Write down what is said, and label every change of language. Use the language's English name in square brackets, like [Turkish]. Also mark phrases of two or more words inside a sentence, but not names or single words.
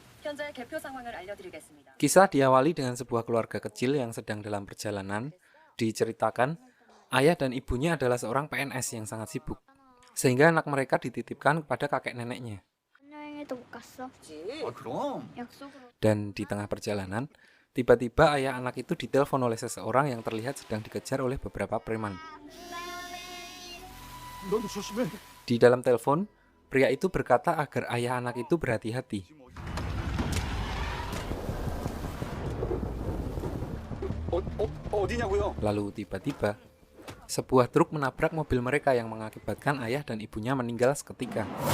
[Korean] 현재 개표 상황을 알려드리겠습니다. [Indonesian] Kisah diawali dengan sebuah keluarga kecil yang sedang dalam perjalanan. Diceritakan, ayah dan ibunya adalah seorang PNS yang sangat sibuk, sehingga anak mereka dititipkan kepada kakek neneknya. [Korean] 여행에도 못 갔어. 그럼. 약속으로. [Indonesian] Dan di tengah perjalanan, tiba-tiba ayah anak itu ditelepon oleh seseorang yang terlihat sedang dikejar oleh beberapa preman. [Korean] 너도 조심해. [Indonesian] Di dalam telepon, pria itu berkata agar ayah anak itu berhati-hati. [Korean] 어디냐고요? [Indonesian] Lalu tiba-tiba, sebuah truk menabrak mobil mereka yang mengakibatkan ayah dan ibunya meninggal seketika.